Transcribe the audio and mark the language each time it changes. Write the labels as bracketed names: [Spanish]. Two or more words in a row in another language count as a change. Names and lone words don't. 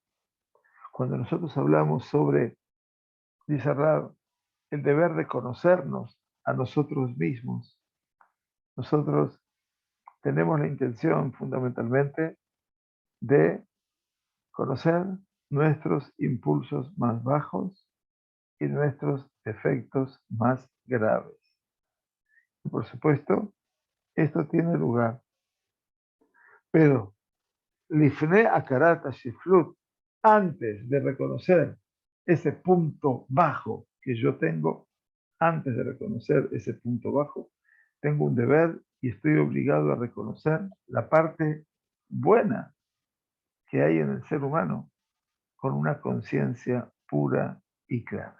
[Spanish] Cuando nosotros hablamos sobre, dice Rab, el deber de conocernos a nosotros mismos, nosotros tenemos la intención fundamentalmente de conocer nuestros impulsos más bajos y nuestros defectos más graves. Y por supuesto, esto tiene lugar. Pero, [Hebrew] לפני הכרת שפלות, [Spanish] antes de reconocer ese punto bajo que yo tengo, antes de reconocer ese punto bajo, tengo un deber y estoy obligado a reconocer la parte buena que hay en el ser humano con una conciencia pura y clara.